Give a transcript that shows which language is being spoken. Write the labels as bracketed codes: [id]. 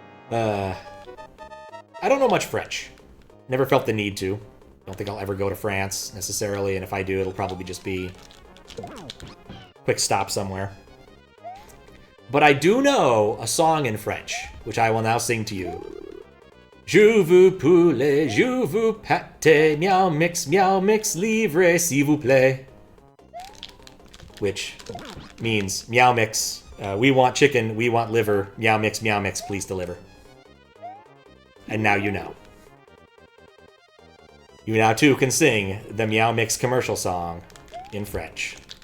[en] I don't know much French. Never felt the need to. Don't think I'll ever go to France, necessarily, and if I do, it'll probably just be a quick stop somewhere. But I do know a song in French, which I will now sing to you. [fr] Je veux poulet, je veux pâté, meow mix, livre, s'il vous plaît. [en] Which means, meow mix, we want chicken, we want liver, meow mix, please deliver. And now you know. You now too can sing the Meow Mix commercial song in French.